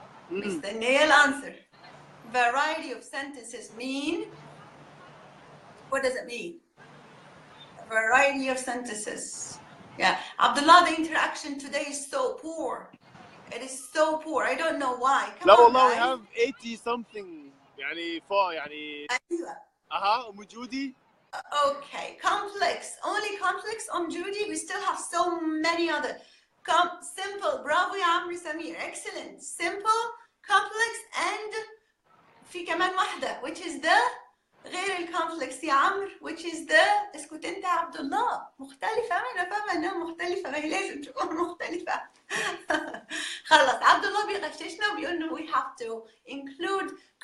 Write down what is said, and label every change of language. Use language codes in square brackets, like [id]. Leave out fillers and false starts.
[ar] مستنية الانسر. [en] Variety of sentences mean, what does it mean? Variety of sentences. Yeah, Abdullah, the interaction today is so poor. It is so poor. I don't know why. [ar] لا والله [en] we have 80 something [ar] يعني فوق يعني. أيوة. أم جودي. [en] Okay, complex. Only complex Judy. We still have so many other. Simple. [ar] Bravo يا عمرو سمير. [en] Excellent. Simple, complex and [ar] في كمان واحدة [en] which is the [ar] غير الكومبلكس يا عمرو which is the اسكت انت يا عبد الله. مختلفة. انا فاهمة انها مختلفة، ما هي لازم تكون مختلفة. خلص عبد الله بيغششنا وبيقول انه [en] we have to include